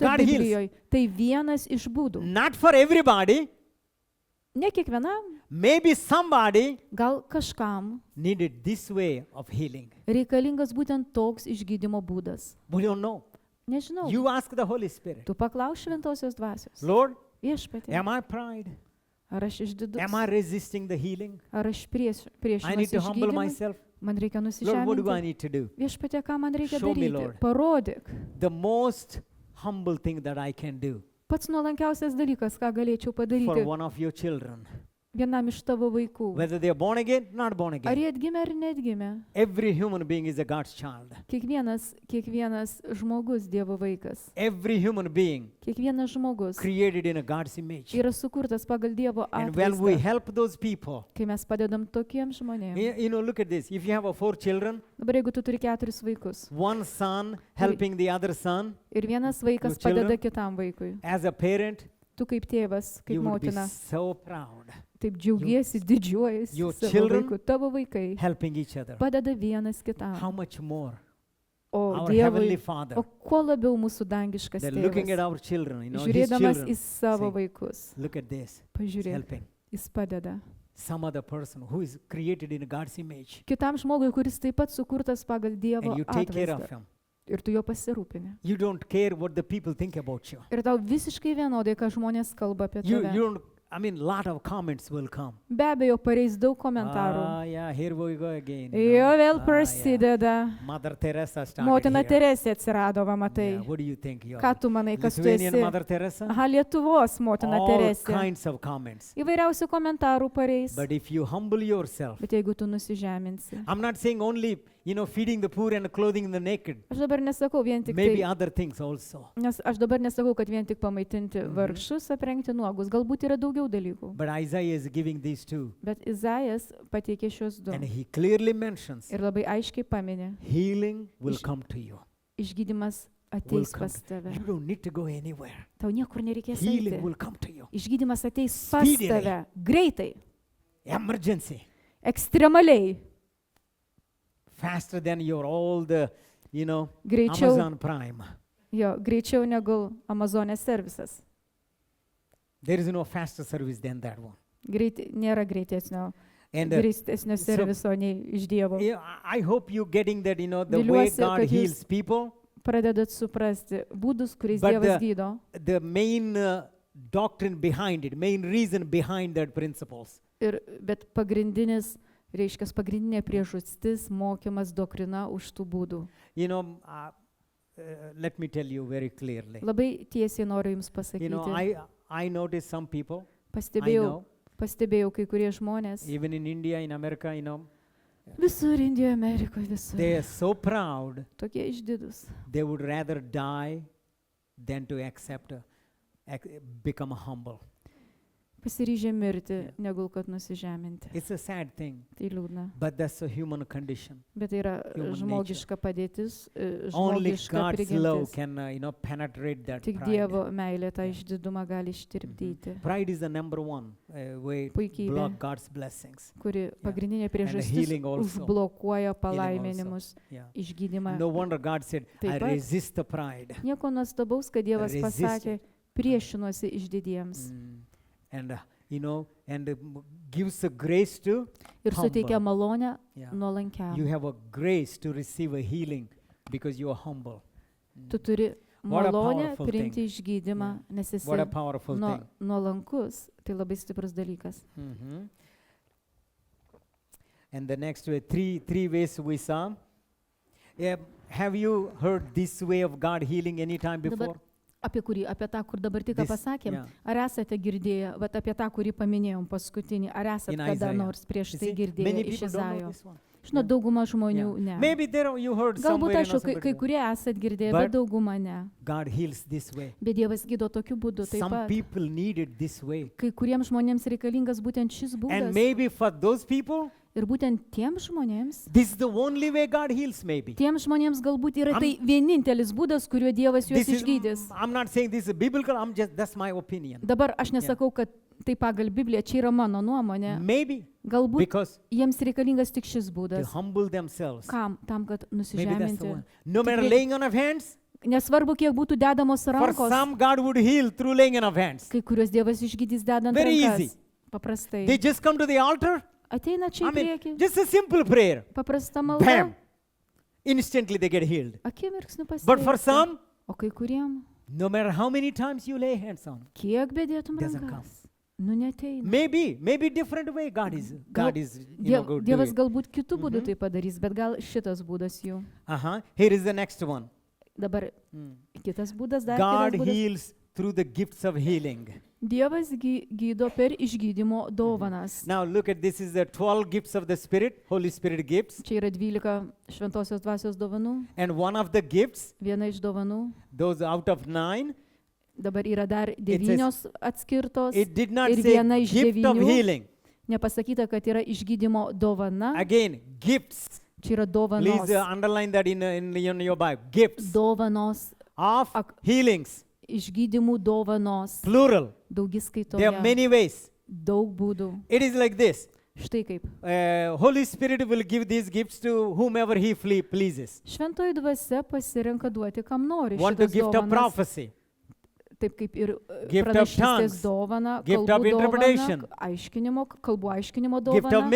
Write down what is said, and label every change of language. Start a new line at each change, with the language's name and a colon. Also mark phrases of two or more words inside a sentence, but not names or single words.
English: God heals.
Lithuanian: Biblijoje. Tai vienas iš būdų.
English: Not for everybody.
Lithuanian: Ne kiekvienam,
English: Maybe somebody
Lithuanian: gal kažkam
English: needed this way of healing.
Lithuanian: reikalingas būtent toks išgydymo būdas.
English: We don't know.
Lithuanian: Nežinau.
English: You ask the Holy Spirit.
Lithuanian: Tu paklaus šventosios dvasios.
English: Lord,
Lithuanian: Viešpatie,
English: am I pride?
Lithuanian: ar aš išdidus?
English: Am I resisting the healing?
Lithuanian: Ar aš
English: I need
Lithuanian: priešinuosi
English: to humble
Lithuanian: išgydymui?
English: myself.
Lithuanian: Man reikia
English: Lord, what do I
Lithuanian: nusižeminti.
English: need to do?
Lithuanian: Viešpatie, ką man reikia
English: Show me,
Lithuanian: daryti?
English: Lord.
Lithuanian: Parodyk.
English: The most humble thing that I can do
Lithuanian: Pats nuolankiausias dalykas, ką galėčiau
English: for
Lithuanian: padaryti
English: one of your children,
Lithuanian: vienam iš tavo vaikų.
English: whether they are born again, not born
Lithuanian: Ar
English: again.
Lithuanian: jie atgimė ar neatgimė?
English: Every human being is a God's child.
Lithuanian: Kiekvienas žmogus Dievo vaikas.
English: Every human being
Lithuanian: Kiekvienas žmogus
English: created in a God's image.
Lithuanian: yra sukurtas pagal Dievo
English: And when we
Lithuanian: atvaizdą.
English: help those people,
Lithuanian: Kai mes padedam tokiems žmonėms.
English: look at this. If you have 4 children,
Lithuanian: Dabar jeigu tu turi 4 vaikus
English: one son helping the other son,
Lithuanian: ir vienas vaikas
English: Your children?
Lithuanian: padeda kitam vaikui,
English: as a parent,
Lithuanian: tu kaip tėvas, kaip
English: you would be
Lithuanian: motina,
English: so proud
Lithuanian: taip džiaugiesi, didžiuojasi
English: your
Lithuanian: savo
English: children?
Lithuanian: vaiku. Tavo vaikai
English: helping each other.
Lithuanian: padeda vienas
English: How
Lithuanian: kitam.
English: much more
Lithuanian: O
English: our Heavenly
Lithuanian: Dievui,
English: Father,
Lithuanian: o kuo labiau mūsų dangiškas
English: they're looking at
Lithuanian: tėvas,
English: our children, his
Lithuanian: žiūrėdamas
English: children,
Lithuanian: į savo
English: say,
Lithuanian: vaikus,
English: look at this, he's
Lithuanian: pažiūrėk,
English: helping
Lithuanian: jis padeda.
English: some other person who is created in God's image,
Lithuanian: Kitam žmogui, kuris taip pat sukurtas pagal Dievo
English: and you take care of
Lithuanian: atvaizdą.
English: him.
Lithuanian: Ir tu jo pasirūpini.
English: You don't care what the people think about you.
Lithuanian: Ir tau visiškai vienodai, ką žmonės kalba apie
English: You
Lithuanian: tave.
English: don't, lot of comments will come.
Lithuanian: Be abejo, pareis daug komentarų.
English: Ah, yeah, here we go again.
Lithuanian: Jo vėl
English: Yeah.
Lithuanian: prasideda.
English: Mother Teresa started
Lithuanian: Motina
English: here.
Lithuanian: Teresė atsirado, va
English: Yeah,
Lithuanian: matai.
English: what do you think? You
Lithuanian: Ką tu manai, kas tu
English: Lithuanian
Lithuanian: esi?
English: Mother Teresa?
Lithuanian: Aha, Lietuvos motina
English: All
Lithuanian: Teresė.
English: kinds of comments.
Lithuanian: Įvairiausių komentarų pareis.
English: But if you humble yourself,
Lithuanian: Bet jeigu tu nusižeminsi.
English: I'm not saying only, feeding the poor and clothing the naked.
Lithuanian: Aš dabar nesakau vien tik
English: Maybe
Lithuanian: tai.
English: other things also.
Lithuanian: Nes aš dabar nesakau, kad vien tik pamaitinti vargšus, aprengti nuogus. Galbūt yra daugiau dalykų.
English: But Isaiah is giving these two.
Lithuanian: Bet Izajas pateikė šios du.
English: And he clearly mentions
Lithuanian: Ir labai aiškiai paminė.
English: healing will
Lithuanian: Iš-
English: come to you.
Lithuanian: Išgydymas
English: Will
Lithuanian: ateis
English: come.
Lithuanian: pas tave.
English: You don't need to go anywhere.
Lithuanian: Tau niekur nereikės
English: Healing
Lithuanian: eiti.
English: will come to you.
Lithuanian: Išgydymas ateis pas
English: Speedily.
Lithuanian: tave. Greitai.
English: Emergency.
Lithuanian: Ekstremaliai.
English: Faster than your all the,
Lithuanian: Greičiau. Amazon Prime. Jo, greičiau negu Amazonės servisas.
English: There is no faster service than that one.
Lithuanian: Nėra greitesnio
English: And
Lithuanian: serviso nei iš Dievo.
English: yeah, I hope you getting that, the way
Lithuanian: Viliuosi,
English: God
Lithuanian: kad jūs-
English: heals people.
Lithuanian: Pradedat suprasti būdus, kuriais
English: But
Lithuanian: Dievas gydo.
English: The main doctrine behind it, main reason behind that principles
Lithuanian: Bet pagrindinė priežastis, mokymas, doktrina už tų būdų.
English: Let me tell you very clearly.
Lithuanian: Labai tiesiai noriu Jums pasakyti.
English: I notice some people, I
Lithuanian: Pastebėjau
English: know,
Lithuanian: kai kurie žmonės,
English: even in India, in America,
Lithuanian: visur Indijoje, Amerikoje, visur.
English: they are so proud,
Lithuanian: Tokie išdidus.
English: they would rather die than to become humble.
Lithuanian: Pasiryžę mirti, negu kad nusižeminti.
English: It's a sad thing,
Lithuanian: Tai liūdna.
English: but that's a human condition.
Lithuanian: Bet tai yra
English: Human
Lithuanian: žmogiška padėtis,
English: Only
Lithuanian: žmogiška
English: God's love
Lithuanian: prigimtis.
English: can, penetrate that
Lithuanian: Tik
English: pride.
Lithuanian: Dievo meilė tą išdidumą gali ištirpdyti,
English: Pride is the number one way to
Lithuanian: Puikybė.
English: block God's blessings.
Lithuanian: kuri pagrindinė priežastis
English: healing also.
Lithuanian: užblokuoja palaiminimus,
English: Yeah.
Lithuanian: išgydymą.
English: No wonder God said,
Lithuanian: Taip
English: I
Lithuanian: pat.
English: resist the pride.
Lithuanian: Nieko nuostabaus, kad Dievas
English: Resist
Lithuanian: pasakė, priešinuosi išdidiems.
English: And and gives a grace to
Lithuanian: Ir suteikia
English: humble.
Lithuanian: malonę
English: Yeah.
Lithuanian: nuolankiam.
English: You have a grace to receive a healing because you are humble.
Lithuanian: Tu turi
English: What a
Lithuanian: malonę
English: powerful
Lithuanian: priimti
English: thing.
Lithuanian: išgydymą, nes esi
English: What a powerful thing.
Lithuanian: nuolankus. Tai labai stiprus dalykas. Mhm.
English: And the next way, three ways we saw. Yeah, have you heard this way of God healing any time
Lithuanian: Dabar
English: before?
Lithuanian: apie kurį, apie tą, kur dabar tik ką
English: This-
Lithuanian: pasakėm,
English: yeah.
Lithuanian: ar esate girdėję, vat apie tą, kurį paminėjom paskutinį, ar esate
English: In
Lithuanian: kada Isaiah. nors prieš
English: You
Lithuanian: tai
English: see,
Lithuanian: girdėję
English: many
Lithuanian: iš
English: people don't know
Lithuanian: Izaijo?
English: this one.
Lithuanian: Žinot, dauguma žmonių
English: Yeah.
Lithuanian: ne.
English: Maybe there you heard
Lithuanian: Galbūt,
English: somewhere.
Lithuanian: aišku, kai kurie esat girdėję,
English: But
Lithuanian: bet dauguma ne.
English: God heals this way.
Lithuanian: Bet Dievas gydo tokiu būdu taip
English: Some
Lithuanian: pat.
English: people need it this way.
Lithuanian: Kai kuriems žmonėms reikalingas būtent šis
English: And
Lithuanian: būdas.
English: maybe for those people,
Lithuanian: Ir būtent tiems žmonėms,
English: this is the only way God heals maybe.
Lithuanian: tiems žmonėms galbūt yra tai vienintelis būdas, kuriuo Dievas juos
English: This is,
Lithuanian: išgydys.
English: I'm not saying this is biblical, that's my opinion.
Lithuanian: Dabar aš nesakau, kad tai pagal Bibliją, čia yra mano nuomonė.
English: Maybe
Lithuanian: Galbūt
English: because
Lithuanian: jiems reikalingas tik šis
English: to
Lithuanian: būdas.
English: humble themselves.
Lithuanian: Kam? Tam, kad
English: Maybe that's the
Lithuanian: nusižeminti.
English: one. No matter
Lithuanian: Tikrai-
English: laying on of hands,
Lithuanian: Nesvarbu, kiek būtų dedamos
English: for
Lithuanian: rankos,
English: some God would heal through laying on of hands.
Lithuanian: kai kuriuos Dievas išgydys dedant
English: Very
Lithuanian: rankas.
English: easy.
Lithuanian: Paprastai.
English: They just come to the altar.
Lithuanian: Ateina čia
English: I
Lithuanian: į
English: mean,
Lithuanian: priekį.
English: just a simple prayer.
Lithuanian: Paprasta malda. Bam!
English: Instantly they get healed.
Lithuanian: Akimirksniu
English: But for
Lithuanian: pasveiksta.
English: some,
Lithuanian: O kai kuriem,
English: no matter how many times you lay hands on,
Lithuanian: kiek bedėtum
English: Doesn't
Lithuanian: rankas, nu neteina.
English: maybe different way God is good
Lithuanian: Dievas
English: doing.
Lithuanian: galbūt kitų būdų tai padarys, bet gal šitas būdas jų.
English: Here is the next one.
Lithuanian: Dabar kitas būdas, dar
English: God
Lithuanian: kitas būdas.
English: heals through the gifts of healing.
Lithuanian: Dievas gydo per išgydymo dovanas.
English: Now look at this is the 12 gifts of the Spirit, Holy Spirit gifts.
Lithuanian: Čia yra 12 šventosios dvasios dovanų.
English: And one of the gifts,
Lithuanian: Viena iš dovanų.
English: those out of 9,
Lithuanian: Dabar yra dar 9 atskirtos.
English: it did not
Lithuanian: Ir
English: say
Lithuanian: viena iš
English: gift of 9. healing.
Lithuanian: Nepasakyta, kad yra išgydymo dovana.
English: Again, gifts.
Lithuanian: Čia yra
English: Please
Lithuanian: dovanos.
English: underline that in your Bible. Gifts
Lithuanian: Dovanos.
English: of healings,
Lithuanian: Išgydymų dovanos.
English: plural. There are
Lithuanian: Daugiskaitoje.
English: many ways.
Lithuanian: Daug būdų.
English: It is like this.
Lithuanian: Štai kaip.
English: Holy Spirit will give these gifts to whomever He pleases.
Lithuanian: Šventoji dvasia pasirenka duoti, kam nori.
English: One to
Lithuanian: šitas
English: gift of
Lithuanian: dovanas.
English: prophecy,
Lithuanian: Taip kaip ir
English: Gift of
Lithuanian: pranašystės
English: tongues,
Lithuanian: dovana,
English: gift of
Lithuanian: kalbų
English: interpretation,
Lithuanian: dovana, aiškinimo, kalbų aiškinimo
English: gift of
Lithuanian: dovana,